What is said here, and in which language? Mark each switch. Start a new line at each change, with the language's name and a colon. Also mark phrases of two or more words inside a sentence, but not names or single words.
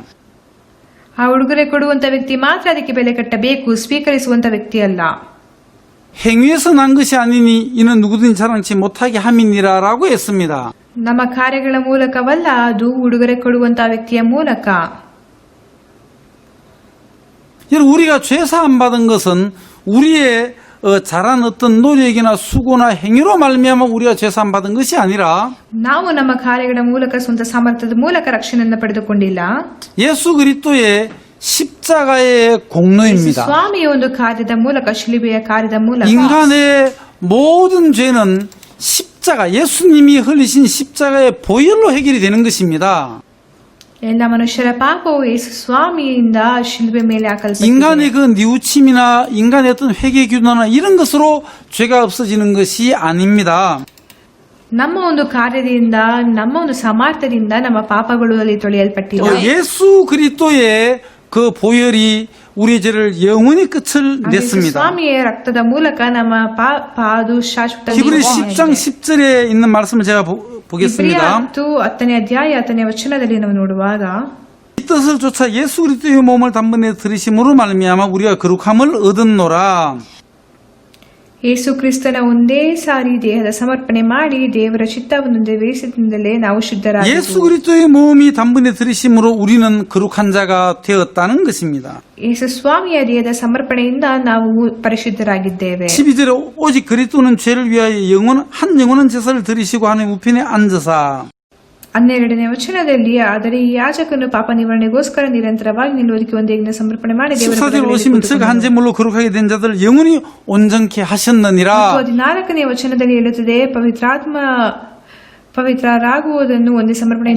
Kannada: ಆ ಉಡುಗೊರೆ ಕೊಡುವಂತ ವ್ಯಕ್ತಿ ಮಾತ್ರ ಅದಕ್ಕೆ ಬೆಲೆ ಕಟ್ಟಬೇಕು, ಸ್ವೀಕರಿಸುವಂತ ವ್ಯಕ್ತಿ ಅಲ್ಲ.
Korean: 행위에서 난 것이 아니니 이는 누구든지 자랑치 못하게 함이니라라고 했습니다.
Kannada: ನಮ್ಮ ಕಾರ್ಯಗಳ ಮೂಲಕವಲ್ಲ, ಅದು ಉಡುಗೊರೆ ಕೊಡುವಂತ ವ್ಯಕ್ತಿಯ ಮೂಲಕ.
Korean: 여러분, 우리가 죄 사함 받은 것은 우리의 잘한 어떤 노력이나 수고나 행위로 말미암아 우리가 죄 사함 받은 것이 아니라
Kannada: ನಾವು ನಮ್ಮ ಕಾರ್ಯಗಳ ಮೂಲಕ, ಸ್ವಂತ ಸಾಮರ್ಥ್ಯದ ಮೂಲಕ ರಕ್ಷಣೆಯನ್ನು ಪಡೆದುಕೊಂಡಿಲ್ಲ.
Korean: 예수 그리스도의 십자가의
Kannada: ಯೇಸು
Korean: 공로입니다.
Kannada: ಸ್ವಾಮಿಯ ಒಂದು ಕಾರ್ಯದ ಮೂಲಕ, ಶಿಲುಬೆಯ ಕಾರ್ಯದ ಮೂಲಕ
Korean: 인간의 모든 죄는 십자가, 예수님이 흘리신 십자가의 보혈로 해결이 되는 것입니다.
Kannada: ಎಲ್ಲ ಮನುಷ್ಯರ ಪಾಪವು ಯೇಸು ಸ್ವಾಮಿಯಿಂದ ಶಿಲುಬೆ ಮೇಲೆ ಹಾಕಲ್ಪಟ್ಟಿದೆ.
Korean: 인간의 그 뉘우침이나 인간의 어떤 회개 규도나 이런 것으로 죄가 없어지는 것이 아닙니다.
Kannada: ನಮ್ಮ ಒಂದು ಕಾರ್ಯದಿಂದ ನಮ್ಮ ಒಂದು ಸಾಮರ್ಥ್ಯದಿಂದ ನಮ್ಮ ಪಾಪಗಳು ಅಲ್ಲಿ ತೊಳೆಯಲ್ಪಟ್ಟಿವೆ.
Korean: 예수 그리스도의 그 보혈이 우리의 죄를 영원히 끝을 냈습니다.
Kannada: ಸ್ವಾಮಿಯ ರಕ್ತದ ಮೂಲಕ ನಮ್ಮ ಪಾಪದು ಶಾಶ್ವತ
Korean: 히브리 10장 10절에 있는 말씀을 제가 보겠습니다.
Kannada: 10ನೇ ಅಧ್ಯಾಯ 10ನೇ ವಚನದಲ್ಲಿ ನಾವು ನೋಡುವಾಗ
Korean: 이 뜻을 쫓아 예수 그리스도의 몸을 단번에 들으심으로 말미암아 우리가 거룩함을 얻었노라.
Kannada: ಯೇಸು ಕ್ರಿಸ್ತನ ಒಂದೇ ಸಾರಿ ದೇಹದ ಸಮರ್ಪಣೆ ಮಾಡಿ ದೇವರ ಚಿತ್ತವನ್ನು ನೆರವೇರಿಸಿದಿಂದಲೇ ನಾವು ಶುದ್ಧರಾದೆವು.
Korean: 예수 그리스도의 몸이 단번에 들으심으로 우리는 거룩한 자가 되었다는 것입니다.
Kannada: ಯೇಸು ಸ್ವಾಮಿಯ ದೇಹದ ಸಮರ್ಪಣೆಯಿಂದ ನಾವು ಪರಿಶುದ್ಧರಾಗಿದ್ದೇವೆ.
Korean: 12절에 오직 그리스도는 죄를 위하여 한 영원한 제사를 드리시고 하나님 우편에 앉으사.
Kannada: 12ನೇ ವಚನದಲ್ಲಿ ಆದರೆ ಈ ಯಾಜಕನು ಪಾಪ ನಿವಾರಣೆಗೋಸ್ಕರ ನಿರಂತರವಾಗಿ ನಿಲ್ಲುವುದಕ್ಕೆ ಒಂದು ಯಜ್ಞ ಸಮರ್ಪಣೆ ಮಾಡಿ ದೇವರ
Korean: 14절 오시면 즉 한 제물로 거룩하게 된 자들 영원히 온전케 하셨느니라.
Kannada: 14ನೇ ವಚನದಲ್ಲಿ ಹೇಳುತ್ತದೆ ಪವಿತ್ರರಾಗುವುದನ್ನು ಒಂದೇ ಸಮರ್ಪಣೆ